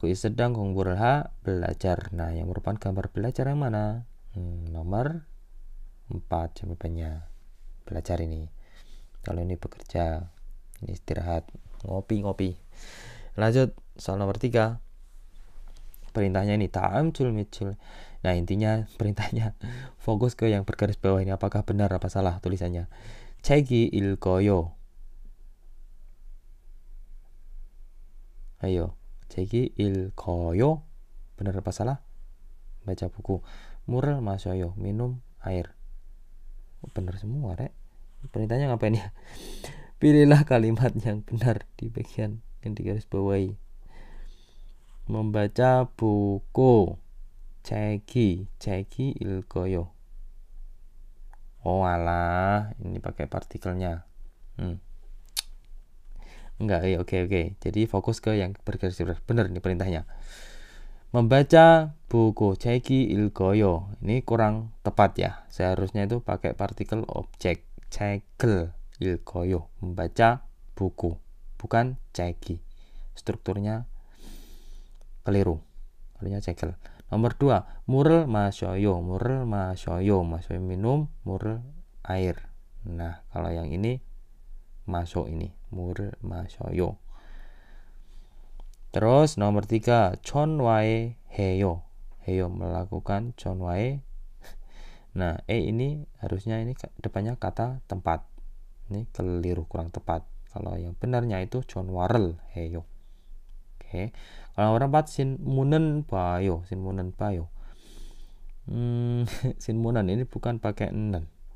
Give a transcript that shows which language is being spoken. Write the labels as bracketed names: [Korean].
[Indonesian] Gois sedang 공부를 belajar. Nah yang merupakan gambar belajar yang mana? Nomor 4 jawabannya. Belajar ini. Kalau ini bekerja, ini istirahat, ngopi. Lanjut soal nomor 3. Perintahnya ini [Korean] 다음 줄 밑줄. [Indonesian] Nah intinya perintahnya fokus ke yang bergaris bawah ini. Apakah benar apa salah tulisannya? [Korean] 책이 읽어요. [Indonesian] Ayo, [Korean] 책이 읽어요. [Indonesian] Benar apa salah? Baca buku. [Korean] 물을 마셔요. [Indonesian] Minum air. Benar semua, Rek. Perintahnya ngapain ya? Pilihlah kalimat yang benar di bagian yang digaris bawahi. Membaca buku. [Korean] 책이 읽어요. [Indonesian] Oh alah, ini pakai partikelnya. Enggak, oke. Jadi fokus ke yang bergaris benar ini perintahnya. Membaca buku [Korean] 책이 읽어요. [Indonesian] Ini kurang tepat ya. Seharusnya itu pakai partikel objek. [Korean] 책을 읽어요. [Indonesian] Membaca buku, bukan 책이. Strukturnya keliru. Artinya 책을. Nomor 2, [Korean] 물을 마셔요. 물을 마셔요. [Indonesian] 마셔요 minum, 물을 air. Nah, kalau yang ini masuk ini. [Korean] 물을 마셔요. [Indonesian] Terus nomor 3, [Korean] 전화해 해요. 해요 melakukan 전화해. [Indonesian] Nah, ini harusnya ini depannya kata tempat. Ini keliru, kurang tepat. Kalau yang benarnya itu [Korean] 전화를 해요. [Indonesian] Oke. Kalau nomor 4, [Korean] 신문은 봐요. 신문은 봐요. [Indonesian] 신문은 ini bukan pakai nen.